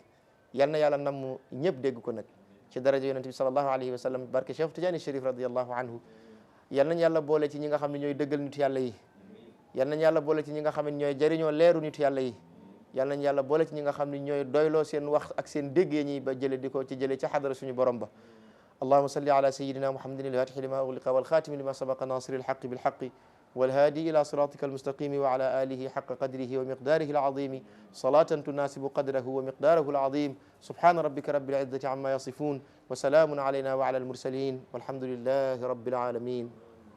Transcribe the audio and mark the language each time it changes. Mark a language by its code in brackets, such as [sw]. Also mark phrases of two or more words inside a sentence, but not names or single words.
[wo] yal na yàlla namm ñëpp dégg ko nag ci daraja yonent bi [ar] صلى الله عليه وسلم [wo] barke Cheikh Tidiane Chérif [ar] رضي الله عنه [wo] yal nañ yàlla boole ci ñi nga xam ne ñooy dëggal nitu yàlla yi yal nañ yàlla boole ci ñi nga xam ne ñooy jëriñoo leeru nitu yàlla yi yal nañ yàlla boole ci ñi nga xam ne ñooy doyloo seen wax ak seen déggee ñi ba jële di ko ci jële ci xadara suñu borom ba [ar] اللهم صل على سيدنا محمد الفاتح لما أغلق والخاتم لما سبق ناصر الحق بالحق والهادي إلى صراطك المستقيم وعلى آله حق قدره ومقداره العظيم صلاة تناسب قدره ومقداره العظيم سبحان ربك رب العزة عما يصفون وسلام علينا وعلى المرسلين والحمد لله رب العالمين